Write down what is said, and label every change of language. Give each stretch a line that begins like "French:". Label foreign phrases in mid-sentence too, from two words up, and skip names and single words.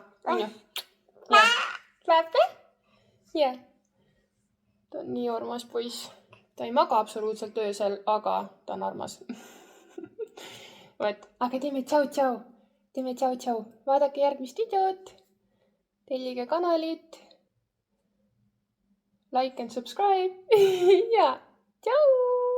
Estonian: On ju? Jah. Läheb ka? Jah. Ta on nii armas poiss. Ta ei maga absoluutselt öösel, aga ta on armas. Aga teeme tšau-tšau. Teeme tšau-tšau. Vaadake järgmist videot. Tellige kanalit.
English: Like and subscribe.
Estonian: Ja, tšau!